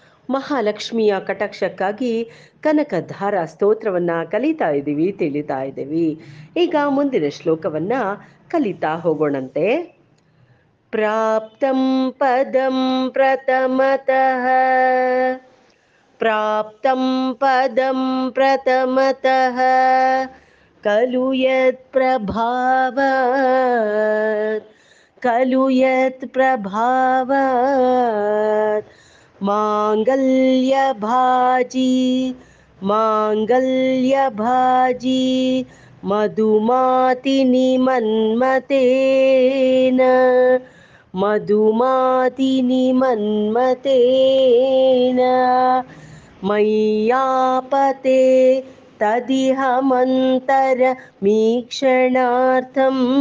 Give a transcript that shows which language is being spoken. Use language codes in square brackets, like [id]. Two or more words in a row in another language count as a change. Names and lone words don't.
[kn] ಮಹಾಲಕ್ಷ್ಮಿಯ ಕಟಾಕ್ಷಕ್ಕಾಗಿ ಕನಕಧಾರ ಸ್ತೋತ್ರವನ್ನ ಕಲಿತಾ ಇದ್ದೀವಿ, ತಿಳಿತಾ ಇದ್ದೀವಿ. ಈಗ ಮುಂದಿನ ಶ್ಲೋಕವನ್ನ ಕಲಿತಾ ಹೋಗೋಣಂತೆ. [sa] ಪ್ರಾಪ್ತಂ ಪದಂ ಪ್ರಥಮತಃ ಪ್ರಾಪ್ತಂ ಪದಂ ಪ್ರಥಮತಃ ಖಲು ಯತ್ ಪ್ರಭಾವಾತ್ ಖಲು ಯತ್ ಪ್ರಭಾವಾತ್ ಮಾಂಗಲ್ಯಭಾಜಿ ಮಾಂಗಲ್ಯಭಾಜಿ ಮಧುಮಾತಿನಿ ಮನ್ಮತೇನ ಮಧುಮಾತಿನಿ ಮನ್ಮತೇನ ಮಯ್ಯಾಪತೆ ತದಿಹ ಮಂತರ ಮೀಕ್ಷಣಾರ್ಥಂ